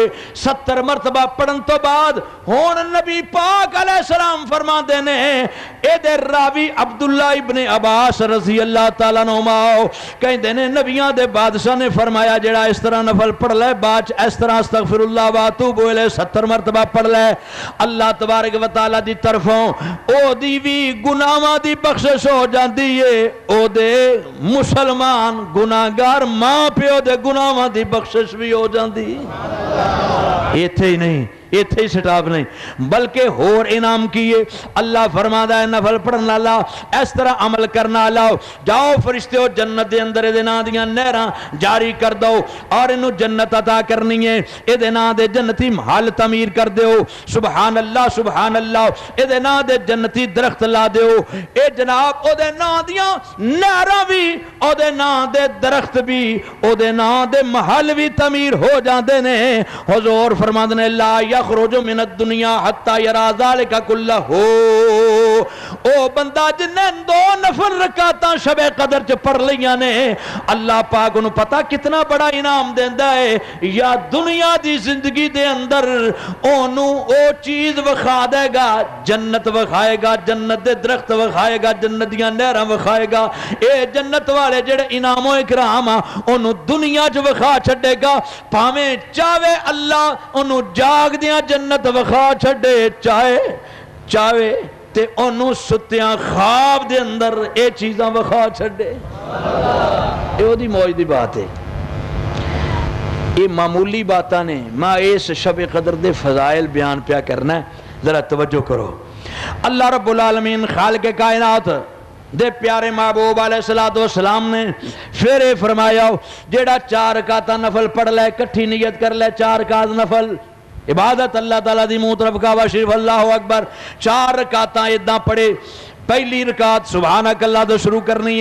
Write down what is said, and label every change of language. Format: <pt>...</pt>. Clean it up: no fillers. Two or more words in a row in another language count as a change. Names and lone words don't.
<pa>70 مرتبہ پڑھن تو بعد ہون نبی پاک</pa> <ar>علیہ السلام</ar> <pa>فرما دینے اے دے راوی عبداللہ ابن عباس</pa> <ar>رضی اللہ تعالیٰ عنہما</ar> <pa>کہندے نے نبیاں دے بادشاہ نے فرمایا جڑا اس طرح نفل پڑھ لے بعد اس طرح</pa> <ar>استغفر اللہ واتوب الیہ</ar> <pa>70 مرتبہ پڑھ لے اللہ تبارک و تعالیٰ دی طرفوں او دی بھی گناہاں دی بخشش ہو جاندی ہے او دے مسلمان گناہگار ماں پیو دے گناہاں دی بخشش بھی ہو جاندی ایتھے ہی نہیں ایتھے ہی سٹاپ نہیں بلکہ ہور انعام کیے اللہ فرماتا ہے نفل پڑھنا اللہ اس طرح عمل کرنا اللہ جاؤ فرشتے ہو جنت دے اندر دے نا دیاں نہراں جاری کر دو اور انہوں جنت عطا کرنی ہے اے دے نا دے جنتی محل تعمیر کر دیو</pa> <ar>سبحان اللہ</ar> <pa>اے دے نا دے جنتی درخت لا دیو اے جناب او دے نا دیاں نہراں بھی او دے نا دے درخت بھی او دے نا دے محل بھی تعمیر ہو جاندے نے حضور فرماتے نے</pa> <ar>لا یخرج من الدنیا حتی یرا ذالک کلہ</ar> <pa>او بندہ جنہیں 2 نفل رکعتاں شب قدر چ پڑھ لیاں نے اللہ پاک انہوں پتا کتنا بڑا انعام دیندہ ہے یا دنیا دی زندگی دے اندر انہوں او چیز وکھا دے گا جنت وکھائے گا جنت دے درخت وکھائے گا جنت دیاں نہراں وکھائے گا اے جنت والے جڑے انعام و اکرام انہوں دنیا چ وکھا چھڈے گا پاویں چاہے اللہ انہوں جاگ دیاں جنت وکھا چھڈے چاہے تے انہوں ستیاں خواب دے اندر اے چیزاں وکھا چھڈے اے او دی موج دی بات ہے یہ معمولی باتاں نے میں اس شب قدر دے فضائل بیان پیا کرنا ہے ذرا توجہ کرو اللہ رب العالمین خالق کائنات دے پیارے محبوب</pa> <ar>علیہ السلام</ar> <pa>نے پھر فرمایا جیڑا 4 رکعتاں نفل پڑھ لے کٹھی نیت کر لے 4 رکعت نفل عبادت اللہ تعالیٰ دی منہ طرف کعبہ شریف</pa> <ar>اللہ اکبر</ar> <pa>4 رکعتاں اداں پڑھے پہلی رکعت</pa> <ar>سبحانک اللہ</ar> <pa>تو شروع کرنی</pa>